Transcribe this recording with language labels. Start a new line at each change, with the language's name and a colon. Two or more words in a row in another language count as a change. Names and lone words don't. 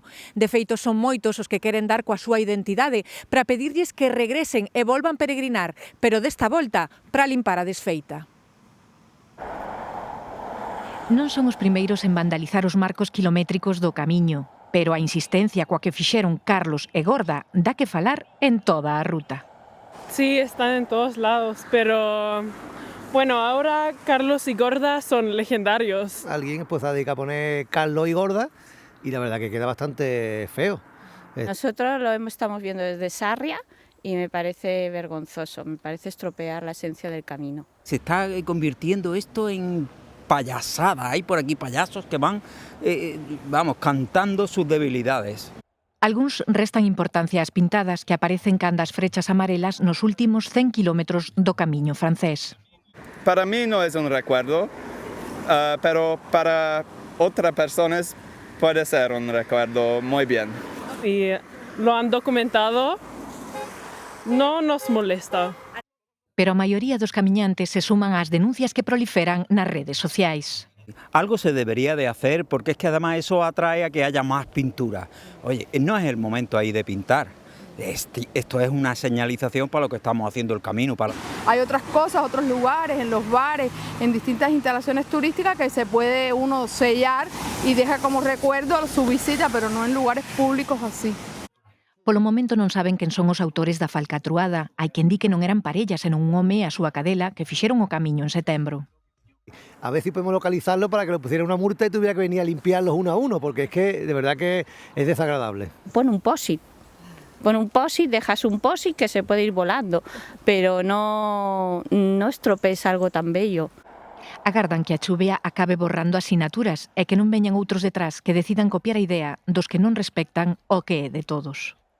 Galician: De feito, son moitos os que queren dar coa súa identidade para pedirlles que regresen e volvan peregrinar, pero desta volta para limpar a desfeita. Non son os primeiros en vandalizar os marcos kilométricos do camiño, pero a insistencia coa que fixeron Carlos e Gorda dá que falar en toda a ruta.
Spanish: Sí, están en todos lados, pero bueno, ahora Carlos y Gorda son legendarios. Alguien pues ha dedicado a poner Carlos y Gorda y la verdad que queda bastante feo. Nosotros estamos viendo desde Sarria y me parece vergonzoso, me parece estropear la esencia del camino. Se está convirtiendo esto en payasada. Hay por aquí payasos que van, cantando sus debilidades.
Galician: Algúns restan importancia ás pintadas que aparecen canda as frechas amarelas nos últimos 100 kilómetros do camiño francés.
Spanish: Para mí no es un recuerdo, pero para otras personas puede ser un recuerdo muy bien. Y lo han documentado, no nos molesta.
Galician: Pero a maioría dos camiñantes se suman ás denuncias que proliferan nas redes sociais.
Spanish: Algo se debería de hacer porque es que además eso atrae a que haya más pintura. Oye, no es el momento ahí de pintar. Esto es una señalización para lo que estamos haciendo el camino. Hay otras cosas, otros lugares, en los bares, en distintas instalaciones turísticas que se puede uno sellar y deja como recuerdo su visita, pero no en lugares públicos así.
Galician: Polo momento non saben quen son os autores da falcatruada. Hai quen di que non eran parellas, senón un home e a súa cadela que fixeron o camiño en setembro.
Spanish: A ver si podemos localizarlo para que le pusiera una multa y tuviera que venir a limpiarlos uno a uno, porque es que de verdad que es desagradable. Pon un POSIT. Dejas un POSIT que se puede ir volando, pero no estropees algo tan bello.
Galician: Agardan que a chuvia acabe borrando asinaturas e que non veñan outros detrás que decidan copiar a idea dos que non respectan o que é de todos.